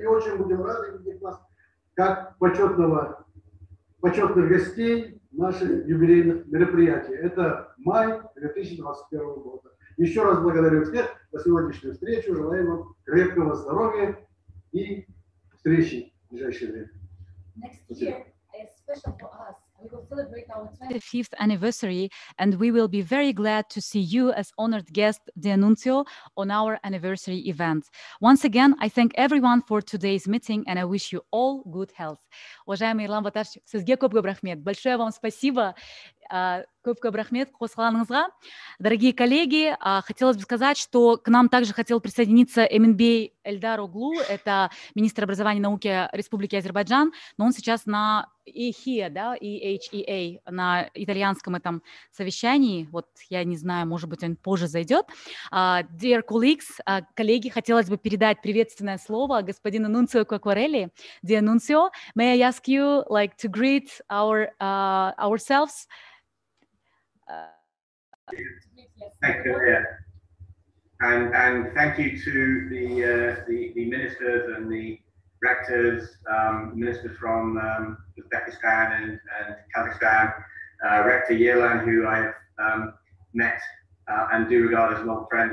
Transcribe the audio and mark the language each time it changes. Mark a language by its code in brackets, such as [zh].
[ru] И очень будем рады видеть вас как почетных гостей наших юбилейных мероприятий. Это май 2021 года. Еще раз благодарю всех за сегодняшнюю встречу. Желаю вам крепкого здоровья и встречи в ближайшее время. [en] Next year is special for us. We will celebrate our 25th anniversary, and we will be very glad to see you as honored guest, dear Nunzio, on our anniversary event. Once again, I thank everyone for today's meeting, and I wish you all good health. [ru] Уважаемый Ирлан Баташ, [kk] сізге көп рахмет. [ru] Большое вам спасибо. [kk] Көп рахмет қосылғаныңызға. [ru] Дорогие коллеги, хотелось бы сказать, что к нам также хотел присоединиться Эминбей Эльдар Оглу, это министр образования и науки Республики Азербайджан, но он сейчас на EHEA, да, EHEA, на итальянском этом совещании. Вот я не знаю, может быть, он позже зайдет. [en] Dear colleagues, [ru] коллеги, хотелось бы передать приветственное слово господину Нунцио Quacquarelli. [en] Dear Nunzio, may I ask you to greet ourselves? Thank you, yeah. And thank you to the ministers and the rectors, ministers from Uzbekistan and Kazakhstan, Rector Yelan, who I have met and do regard as an old friend.